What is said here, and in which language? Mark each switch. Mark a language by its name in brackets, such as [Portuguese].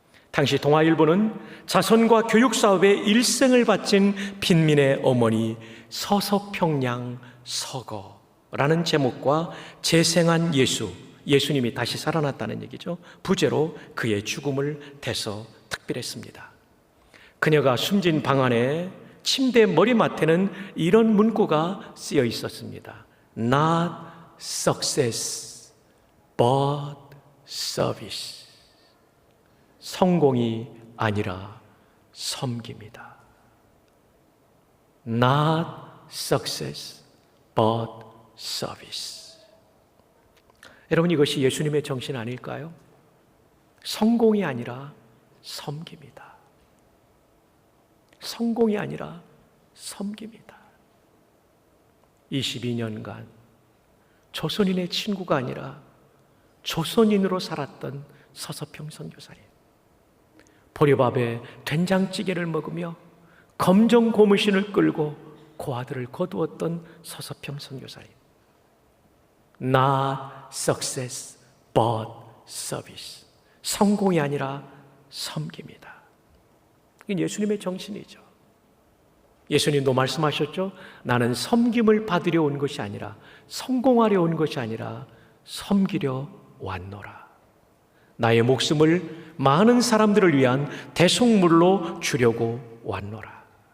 [Korean] 당시 동아일보는 자선과 교육사업에 일생을 바친 빈민의 어머니 서서평양 서거라는 제목과 재생한 예수님이 다시 살아났다는 얘기죠. 부제로 그의 죽음을 대서 특별했습니다. 그녀가 숨진 방 안에 침대 머리맡에는 이런 문구가 쓰여 있었습니다. [English] Not success, but service. [Korean] 성공이 아니라 섬김이다. [English] Not success, but service. [Korean] 여러분, 이것이 예수님의 정신 아닐까요? 성공이 아니라 섬김이다. 성공이 아니라 섬김이다. 22년간 조선인의 친구가 아니라 조선인으로 살았던 서서평 선교사님, 보리밥에 된장찌개를 먹으며 검정 고무신을 끌고 고아들을 거두었던 서서평 선교사님. [English] Not success, but service. [Korean] 성공이 아니라 섬김이다. 이게 예수님의 정신이죠. 예수님도 말씀하셨죠. 나는 섬김을 받으려 온 것이 아니라, 성공하려 온 것이 아니라 섬기려 왔노라. 나의 목숨을 많은 사람들을 위한 대속물로 주려고 왔노라.